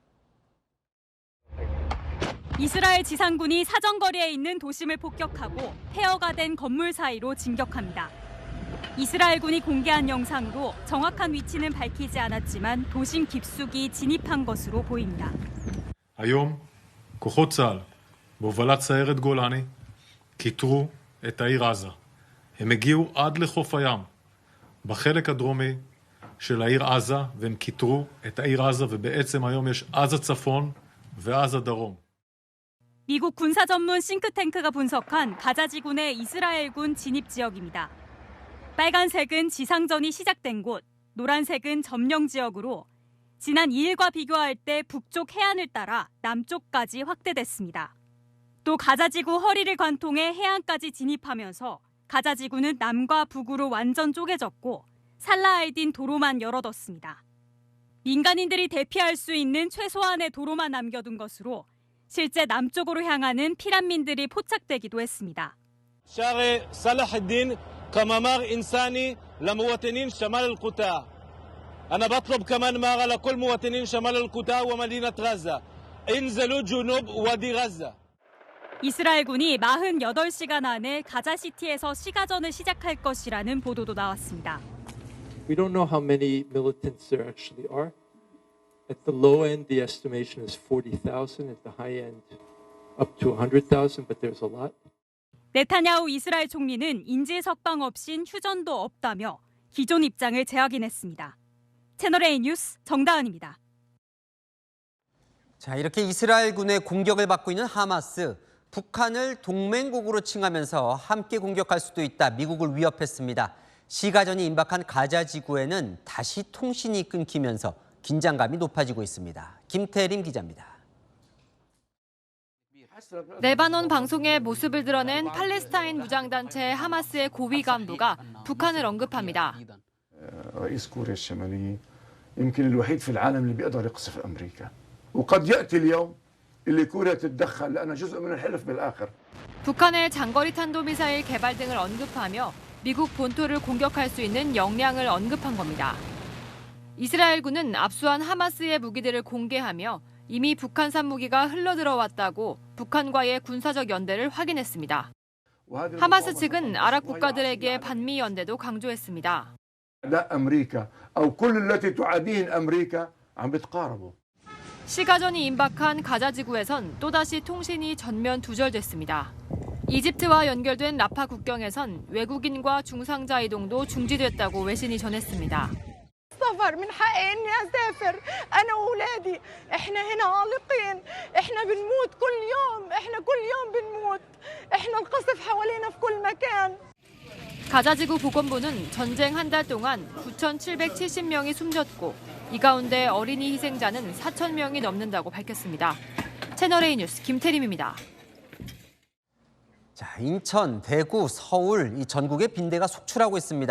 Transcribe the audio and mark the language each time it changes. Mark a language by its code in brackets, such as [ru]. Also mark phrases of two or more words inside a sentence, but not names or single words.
[ko] 이스라엘 지상군이 사정거리에 있는 도심을 폭격하고 폐허가 된 건물 사이로 진격합니다. 이스라엘군이 공개한 영상으로 정확한 위치는 밝히지 않았지만 도심 깊숙이 진입한 것으로 보입니다. [he] היום כוחות צה"ל בהובלת סיירת גולני כיתרו את העיר עזה. הם הגיעו עד לחוף הים בחלק הדרומי של העיר עזה והם כיתרו את העיר עזה ובעצם היום יש עזה צפון ועזה דרום. [ko] 미국 군사 전문 싱크탱크가 분석한 가자지구 내 이스라엘군 진입 지역입니다. 빨간색은 지상전이 시작된 곳, 노란색은 점령 지역으로 지난 2일과 비교할 때 북쪽 해안을 따라 남쪽까지 확대됐습니다. 또 가자지구 허리를 관통해 해안까지 진입하면서 가자지구는 남과 북으로 완전 쪼개졌고 살라알딘 도로만 열어뒀습니다. 민간인들이 대피할 수 있는 최소한의 도로만 남겨둔 것으로 실제 남쪽으로 향하는 피난민들이 포착되기도 했습니다. [ar] شارع صلاح الدين كممر إنساني لمواطنين شمال القطاع. أنا بطلب كمان مرة لكل مواطنين شمال القطاع ومدينة غزة. انزلوا جنوب وادي غزة. [ko] 이스라엘군이 48시간 안에 가자시티에서 시가전을 시작할 것이라는 보도도 나왔습니다. [en] We don't know how many militants there actually are. At the low end, the estimation is 40,000. At the high end, up to 100,000, but there's a lot. [ko] 네타냐후 이스라엘 총리는 인질석방 없인 휴전도 없다며 기존 입장을 재확인했습니다. 채널A 뉴스 정다은입니다. 자, 이렇게 이스라엘군의 공격을 받고 있는 하마스. 북한을 동맹국으로 칭하면서 함께 공격할 수도 있다. 미국을 위협했습니다. 시가전이 임박한 가자 지구에는 다시 통신이 끊기면서 긴장감이 높아지고 있습니다. 김태림 기자입니다. 레바논 방송에 모습을 드러낸 팔레스타인 무장단체 하마스의 고위 간부가 북한을 언급합니다. [ar] رئيس كوريا الشمالية يمكن الوحيد في العالم اللي بيقدر يقصف أمريكا وقد يأتي اليوم اللي كوريا تتدخل لأنها جزء من الحلف بالآخر. [ko] 북한의 장거리 탄도미사일 개발 등을 언급하며 미국 본토를 공격할 수 있는 역량을 언급한 겁니다. 이스라엘군은 압수한 하마스의 무기들을 공개하며 이미 북한산 무기가 흘러들어왔다고 북한과의 군사적 연대를 확인했습니다. 하마스 측은 아랍 국가들에게 반미 연대도 강조했습니다. 시가전이 임박한 가자 지구에선 또다시 통신이 전면 두절됐습니다. 이집트와 연결된 라파 국경에선 외국인과 중상자 이동도 중지됐다고 외신이 전했습니다. [ar] السفر من حقي اني اسافر انا واولادي احنا هنا عالقين احنا بنموت كل يوم بنموت احنا القصف حوالينا في كل مكان. [ko] 가자지구 보건부는 전쟁 한 달 동안 9,770명이 숨졌고 이 가운데 어린이 희생자는 4,000명이 넘는다고 밝혔습니다. 채널A 뉴스 김태림입니다. 자, 인천, 대구, 서울 이 전국에 빈대가 속출하고 있습니다.